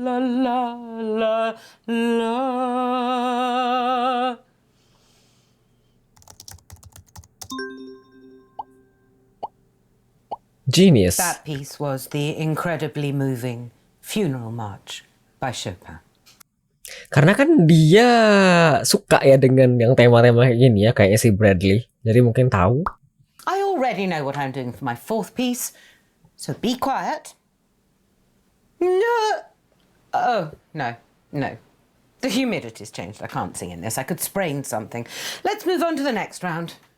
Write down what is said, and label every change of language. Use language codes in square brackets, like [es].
[en] La, la, la, la. Genius. That piece was the incredibly moving Funeral March by Chopin. [id] Karena kan dia suka ya dengan yang tema-tema kayak gini ya, kayaknya si Bradley. Jadi mungkin tahu. [en] I already know what I'm doing for my fourth piece, so be quiet. No. Oh, no. The humidity's changed. I can't sing in this. I could sprain something. Let's move on to the next round.